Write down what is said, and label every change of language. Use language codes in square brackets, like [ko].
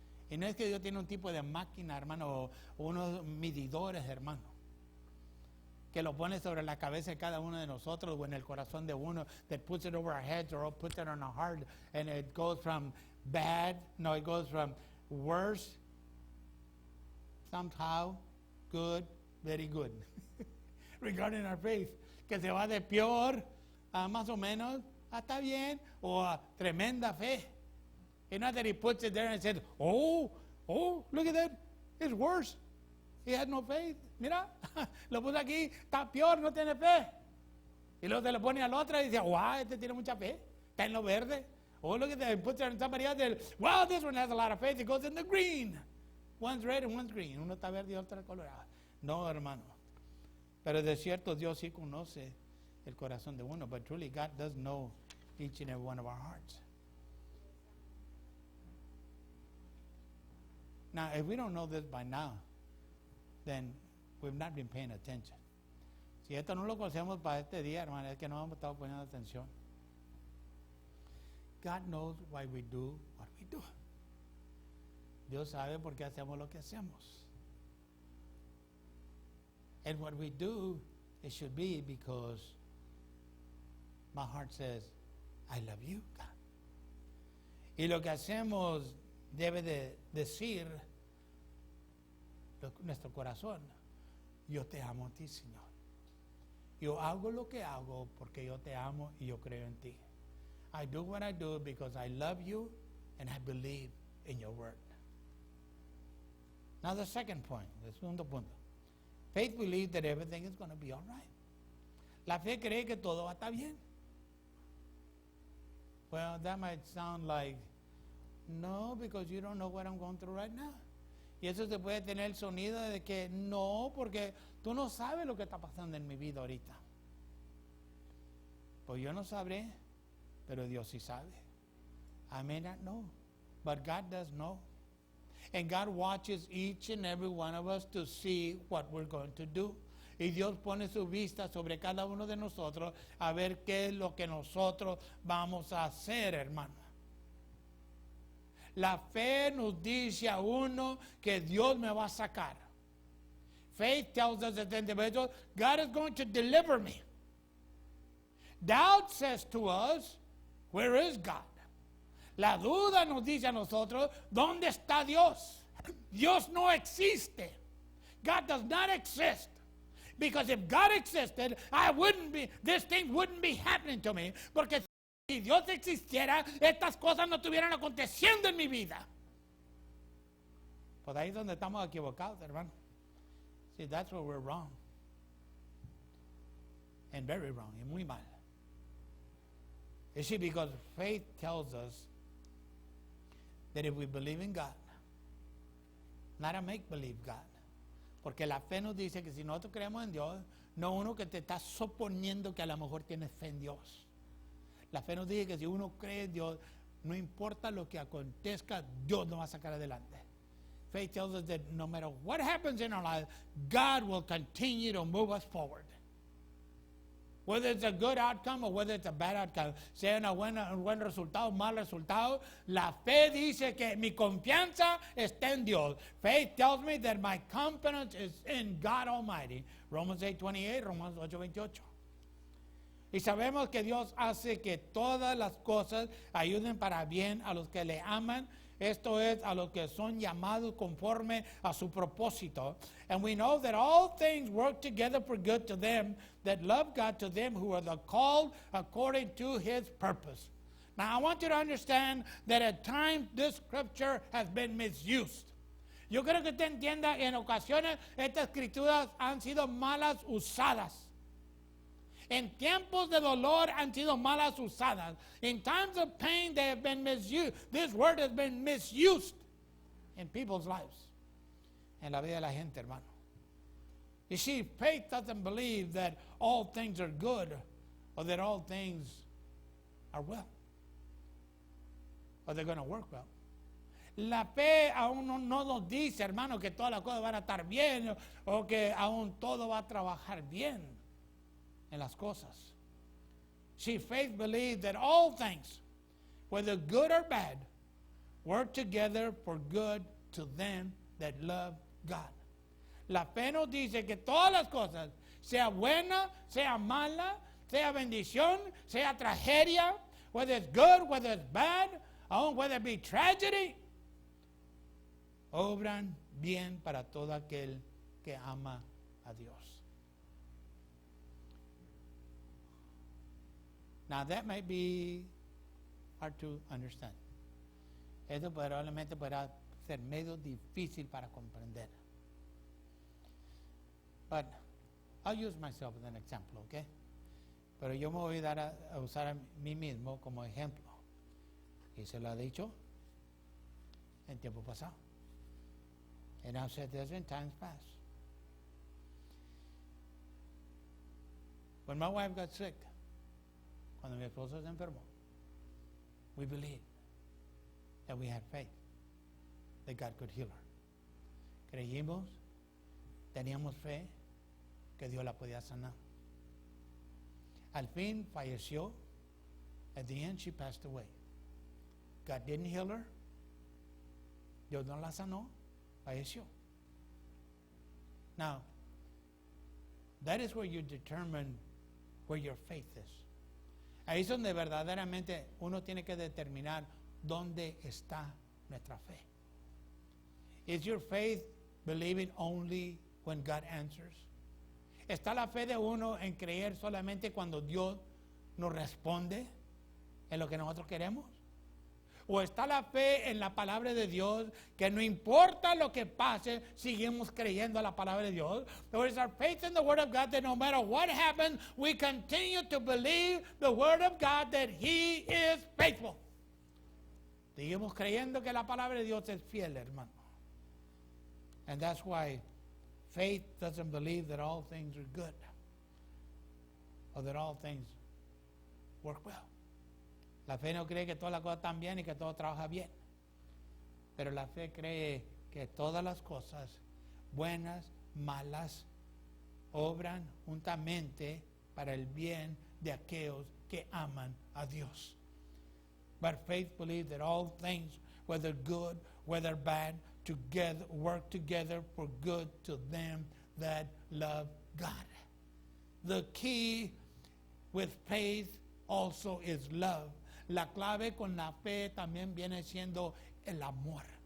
[es] Y no es que Dios tiene un tipo de máquina, hermano, o unos medidores, hermano, que lo pone sobre la cabeza de cada uno de nosotros o en el corazón de uno, [en] that puts it over our heads or puts it on our heart, and it goes from bad, it goes from worse, somehow, good, very good, regarding our faith, [es] que se va de peor a más o menos, está bien, o a tremenda fe. [en] It's not that he puts it there and says, oh, look at that, it's worse. He had no faith. [es] Mira, lo puso aquí, está peor, no tiene fe. Y luego se lo pone al otro y dice, wow, este tiene mucha fe, está en lo verde. [en] Oh, look at that, he puts it on somebody else, and, wow, this one has a lot of faith, it goes in the green. One's red and one's green. [es] Uno está verde y otro colorado. No, hermano. Pero de cierto, Dios sí conoce el corazón de uno. [en] But truly, God does know each and every one of our hearts. Now, if we don't know this by now, then we've not been paying attention. [es] Si esto no lo conocemos para este día, hermano, es que no hemos estado poniendo atención. [en] God knows why we do what we do. [es] Dios sabe por qué hacemos lo que hacemos. [en] And what we do, it should be because my heart says, I love you, God. [es] Y lo que hacemos debe de decir nuestro corazón, yo te amo a ti, Señor. Yo hago lo que hago porque yo te amo y yo creo en ti. [en] I do what I do because I love you and I believe in your word. Now the second point, [es] el segundo punto. [en] Faith believes that everything is going to be all right. [es] La fe cree que todo va a estar bien. [en] Well, that might sound like, no, because you don't know what I'm going through right now. [es] Y eso se puede tener el sonido de que no, porque tú no sabes lo que está pasando en mi vida ahorita. Pues yo no sabré, pero Dios sí sabe. [en] I may not know, but God does know. And God watches each and every one of us to see what we're going to do. [es] Y Dios pone su vista sobre cada uno de nosotros a ver qué es lo que nosotros vamos a hacer, hermano. La fe nos dice a uno que Dios me va a sacar. [en] Faith tells us that individual, God is going to deliver me. Doubt says to us, where is God? [es] La duda nos dice a nosotros, ¿dónde está Dios? Dios no existe. [en] God does not exist. Because if God existed, this thing wouldn't be happening to me. [es] Porque si Dios existiera, estas cosas no estuvieran aconteciendo en mi vida. Pues ahí es donde estamos equivocados, hermano. [en] See, that's where we're wrong. And very wrong, [es] y muy mal. [en] You see, because faith tells us that if we believe in God, not a make-believe God, [es] porque la fe nos dice que si nosotros creemos en Dios, no uno que te está suponiendo que a lo mejor tienes fe en Dios. La fe nos dice que si uno cree en Dios, no importa lo que acontezca, Dios nos va a sacar adelante. [en] Faith tells us that no matter what happens in our life, God will continue to move us forward. Whether it's a good outcome or whether it's a bad outcome, [es] sea un buen resultado, un mal resultado, la fe dice que mi confianza está en Dios. [en] Faith tells me that my confidence is in God Almighty. Romans 8:28, Romans 8:28. [es] Y sabemos que Dios hace que todas las cosas ayuden para bien a los que le aman. Esto es, a los que son llamados conforme a su propósito. [en] And we know that all things work together for good to them that love God, to them who are the called according to his purpose. Now, I want you to understand that at times this scripture has been misused. [es] Yo creo que usted entienda, en ocasiones estas escrituras han sido malas usadas. En tiempos de dolor han sido malas usadas. [en] In times of pain they have been misused. This word has been misused in people's lives. [es] En la vida de la gente, hermano. [en] You see, faith doesn't believe that all things are good or that all things are well. Or they're going to work well. [es] La fe aún no nos dice, hermano, que todas las cosas van a estar bien o que aún todo va a trabajar bien en las cosas. [en] See, faith believes that all things, whether good or bad, work together for good to them that love God. [es] La fe nos dice que todas las cosas, sea buena, sea mala, sea bendición, sea tragedia, [en] whether it's good, whether it's bad, whether it be tragedy, [es] obran bien para todo aquel que ama a Dios. [en] Now that might be hard to understand. [es] Esto probablemente podrá ser medio difícil para comprender. [en] But I'll use myself as an example, okay? [es] Pero yo me voy a dar a usar a mí mismo como ejemplo. Y se lo ha dicho en tiempo pasado. [en] And I've said this in times past. When my wife got sick, [es] cuando mi esposa se enfermó, [en] we believed that we had faith that God could heal her. [es] Creímos, teníamos fe que Dios la podía sanar. Al fin falleció. [en] At the end, she passed away. God didn't heal her. [es] Dios no la sanó. Falleció. [en] Now, that is where you determine where your faith is. [es] Ahí es donde verdaderamente uno tiene que determinar dónde está nuestra fe. [en] Is your faith believing only when God answers? [es] ¿Está la fe de uno en creer solamente cuando Dios nos responde en lo que nosotros queremos? ¿O está la fe en la palabra de Dios que no importa lo que pase, seguimos creyendo a la palabra de Dios? [en] Or is our faith in the Word of God that no matter what happens, we continue to believe the Word of God that He is faithful? [es] Seguimos creyendo que la palabra de Dios es fiel, hermano. [en] And that's why faith doesn't believe that all things are good or that all things work well. [es] La fe no cree que todas las cosas están bien y que todo trabaja bien. Pero la fe cree que todas las cosas, buenas, malas, obran juntamente para el bien de aquellos que aman a Dios. [en] But faith believes that all things, whether good, whether bad, together work together for good to them that love God. The key with faith also is love. [es] La clave con la fe también viene siendo el amor.